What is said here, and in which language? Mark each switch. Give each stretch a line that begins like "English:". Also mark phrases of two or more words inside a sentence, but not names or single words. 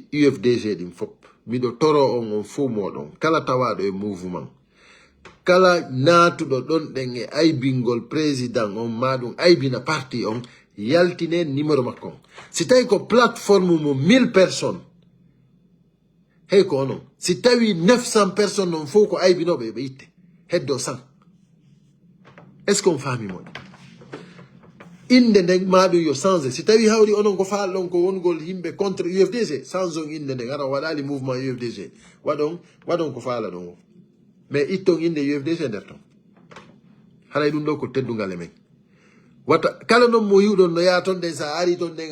Fula: UFDG ɗin fop miɗo toro on fo moɗon kala tawaɗo e mouvement kala natuɗo ɗon ɗen e aybingol président on maɗum aybina parti on yaltine numéro makko on si tawi ko plateforme mo 1000 personnes hey ko onon si tawi 900 personnes non faut ko aybinoɓe ɓe itte heddo 100.
French: Est-ce qu'on
Fula: fami mon inde nden maɗum yo changé si tawi hawri onon ko falɗon ko wongol yimɓe contre UFDG changeon inde nden ara waɗali mouvement UFDG waɗon ko faala ɗon o mais itton inde UFDG nder ton haray ɗum ɗo ko teddungal e men wata kala noon mo yiwɗon no yaa ton ɗen sa ari ton ɗen